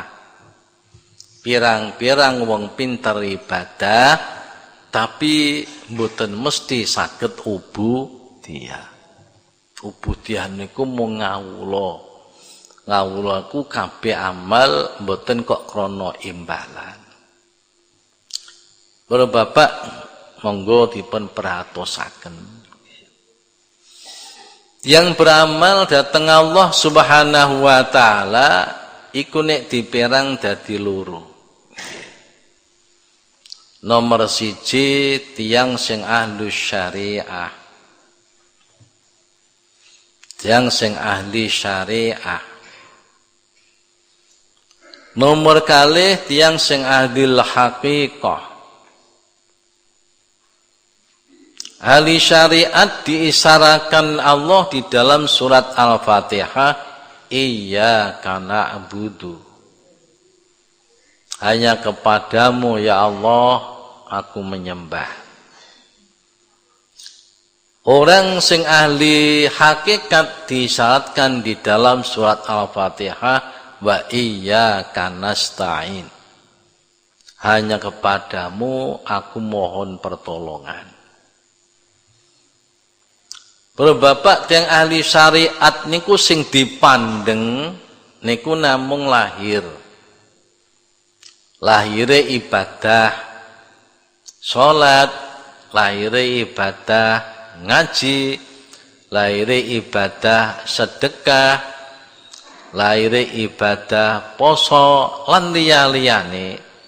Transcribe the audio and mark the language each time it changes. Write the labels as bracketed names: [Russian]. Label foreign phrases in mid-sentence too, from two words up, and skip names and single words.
[Javanese] Pirang-pirang wong pinter ibadah tapi mboten mesti saged ubudiyah. Ubudiyah niku mung ngawula. Ngawulaku kabeh amal mboten kok krana imbalan. Para bapak monggo dipun perhatosaken. Yang beramal dateng Allah [Arabic] سبحانه وتعالى [Javanese] iku nek dipérang dadi loro. Nomor 1 tiyang sing ahli syariah. Tiyang sing ahli syariah. Nomor kalih tiyang sing ahli haqiqah. [Indonesian] Ahli syariat diisyaratkan Allah di dalam surat Al-Fatihah, [Arabic] إياك نعبد. [Indonesian] Hanya kepadamu ya Allah aku menyembah. Orang sing ahli hakikat disyaratkan di dalam surat Al-Fatihah, [Arabic] وإياك نستعين. [Indonesian] Hanya kepadamu aku mohon pertolongan. [Javanese] Para bapak yang ahli syariat niku sing dipandeng niku namung lahir. Lahire ibadah salat, lahire ibadah ngaji, lahire ibadah sedekah, lahire ibadah poso lan liya-liyane.